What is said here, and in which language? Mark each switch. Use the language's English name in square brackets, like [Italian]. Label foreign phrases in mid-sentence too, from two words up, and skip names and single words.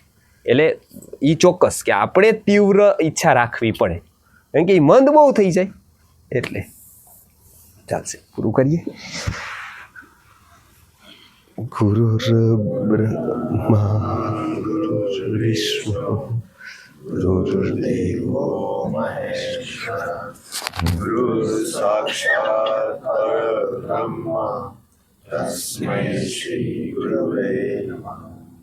[Gujarati] એટલે એ ચોક્કસ કે આપણે તીવ્ર ઈચ્છા રાખવી પડે, કેમ કે એ મંદ બહુ થઈ જાય. એટલે ચાલશે, પૂરું કરીએ. [Sanskrit] गुरुर ब्रह्मा गुरुर्विष्णु गुरुर्देवो महेश्वर गुरु साक्षात् परब्रह्म तस्मै श्री गुरवे नमः।